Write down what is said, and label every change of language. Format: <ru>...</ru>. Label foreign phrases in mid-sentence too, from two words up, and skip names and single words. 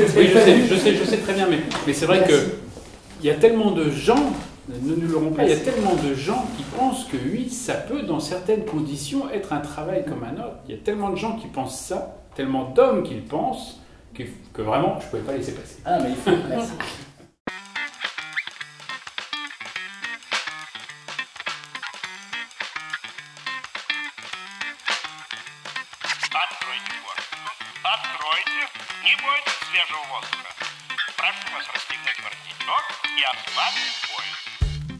<fr>oui, je sais très bien, mais c'est vrai qu'il y a tellement de gens, ne nous l'aurons pas, il y a tellement de gens qui pensent que oui, ça peut dans certaines conditions être un travail comme un autre. Il y a tellement de gens qui pensent ça, tellement d'hommes qui le pensent, que vraiment, je ne pouvais pas laisser passer. Ah, mais il faut, merci.</fr> <ru>Откройте форточку. Откройте. Не бойтесь свежего воздуха. Прошу вас расстегнуть воротничок и ослабить пояс.</ru>